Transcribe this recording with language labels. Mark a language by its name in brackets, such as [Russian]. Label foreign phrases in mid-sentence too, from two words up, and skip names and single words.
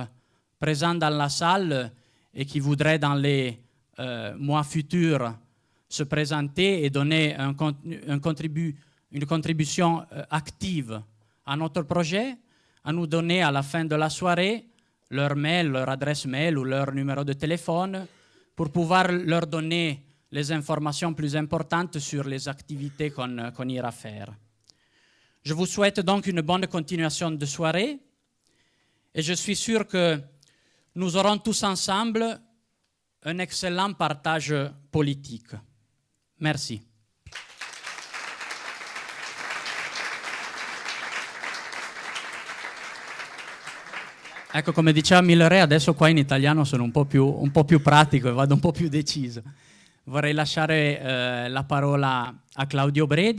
[French] présents dans la salle et qui voudraient dans les mois futurs se présenter et donner une contribution active à notre projet, à nous donner à la fin de la soirée leur mail, leur adresse mail ou leur numéro de téléphone pour pouvoir leur donner les informations plus importantes sur les activités qu'on ira faire. Je vous souhaite donc une bonne continuation de soirée et je suis sûr que nous aurons tous ensemble un excellent partage politique. Merci. [Italian] Ecco, come diceva Miller, adesso qua in italiano sono un po' più pratico e vado un po' più deciso. Vorrei lasciare la parola a Claudio Bredi.